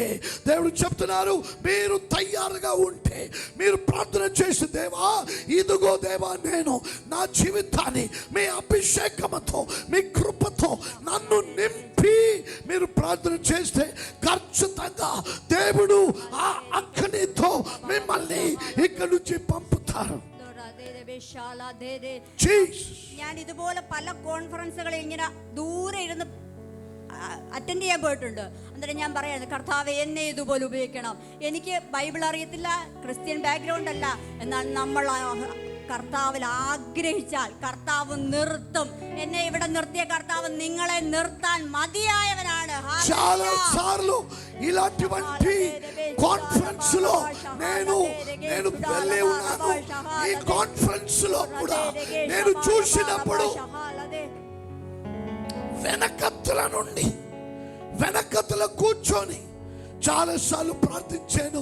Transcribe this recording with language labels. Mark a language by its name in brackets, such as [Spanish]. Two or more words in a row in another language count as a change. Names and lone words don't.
[Telugu] దేవుడు చెప్తున్నారు మీరు తయారుగా ఉంటే మీరు ప్రార్థన చేసి దేవా ఇదిగో దేవా నేను నా జీవితాన్ని మీ అభిషేకముతో మీ కృపతో నన్ను నింపి మీరు ప్రార్థన చేస్తే ఖచ్చితంగా దేవుడు ఆ అగ్నితో మిమ్మల్ని ఇక్కడి నుంచి పంపుతారు. [Malayalam] ഞാൻ ഇതുപോലെ പല കോൺഫറൻസുകളിൽ ഇങ്ങനെ ദൂരെ ഇരുന്ന് അറ്റൻഡ് ചെയ്യാൻ പോയിട്ടുണ്ട്. എന്നിട്ട് ഞാൻ പറയുന്നത് കർത്താവെ എന്നെ ഇതുപോലെ ഉപയോഗിക്കണം. എനിക്ക് ബൈബിൾ അറിയത്തില്ല, [English] Christian background [Malayalam] അല്ല, എന്നാൽ നമ്മൾ കർത്താവിൽ ആഗ്രഹിച്ചാൽ കർത്താവ് നിർത്തും. എന്നെ ഇവിടെ നിർത്തിയ കർത്താവ് നിങ്ങളെ നിർത്താൻ മതിയായവനാണ്. [Telugu] చాలాసార్లు ఇలాంటి కాన్ఫరెన్స్ లో నేను వెళ్ళే ఉన్నాను. ఈ కాన్ఫరెన్స్ లో కూడా నేను చూసినప్పుడు వెనకతల కూర్చొని చాలాసార్లు ప్రార్థించాను.